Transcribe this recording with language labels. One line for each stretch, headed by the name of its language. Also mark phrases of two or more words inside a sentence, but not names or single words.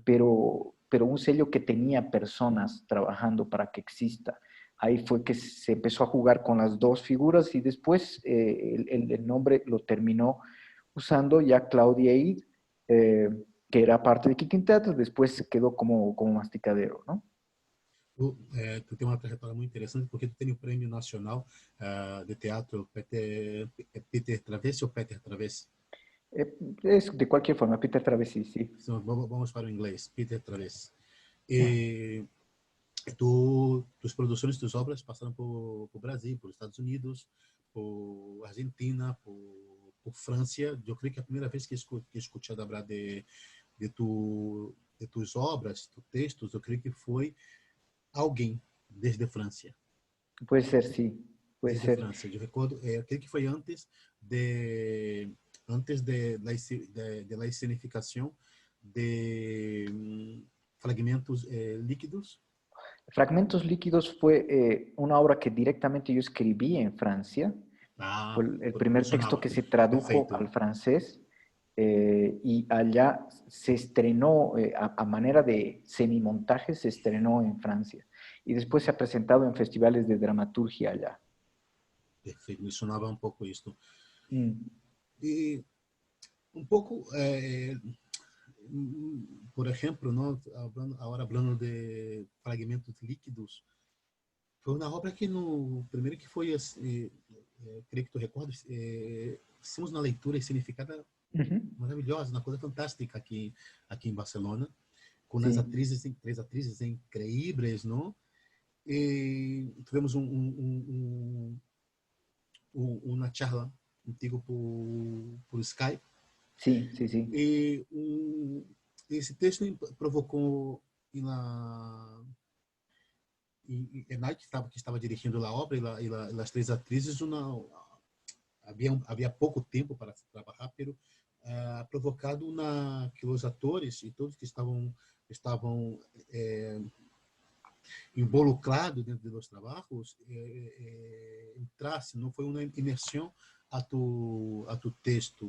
Spanish: pero un sello que tenía personas trabajando para que exista. Ahí fue que se empezó a jugar con las dos figuras y después el nombre lo terminó usando ya Claudia Eid, que era parte de Kikin Teatro, después quedó como masticadero, ¿no?
Portuguese: Tu tem uma trajetória muito interessante, porque tu tem o Prêmio Nacional de Teatro Peter Travessi ou Peter Travessi?
Spanish: Es de cualquier forma, Peter Travessi, sí.
Portuguese: Então, vamos para o inglês, Peter Travessi. E tus produções, tus obras passaram por Brasil, por Estados Unidos, por Argentina, por França. Eu creio que a primeira vez que escutei falar de tus obras, tus textos, eu creio que foi alguém desde França.
Spanish: Puede ser, sí, puede
Portuguese: Desde
Spanish: ser.
Portuguese: França. Eu recordo, creio que foi
Spanish: de la
Portuguese: escenificação de fragmentos líquidos.
Spanish: Fragmentos líquidos fue una obra que directamente yo escribí en Francia. Ah, Fue el por primer texto sonaba. que se tradujo
Portuguese: Perfeito.
Spanish: al francés y allá se estrenó a manera de semimontaje, se estrenó en Francia. Y después se ha presentado en festivales de dramaturgia allá.
Portuguese: Perfeito. Me sonava um pouco isso. Mm. E um pouco, por exemplo, não, agora falando de fragmentos líquidos, foi uma obra que no primeiro que foi, creio que tu recordas, fizemos uma leitura significada Ujú. maravilhosa, uma coisa fantástica aqui em Barcelona, com as
Spanish: Sí,
Portuguese: atrizes, três atrizes incríveis, não? E tivemos uma charla contigo por Skype,
Spanish: sí, sí, sí.
Portuguese: e esse texto provocou na Enai, que estava dirigindo a obra, e as três atrizes, havia pouco tempo para trabalhar, pero provocado que os atores e todos que estavam involucrados dentro dos trabalhos entrassem, não foi uma imersão a tu texto.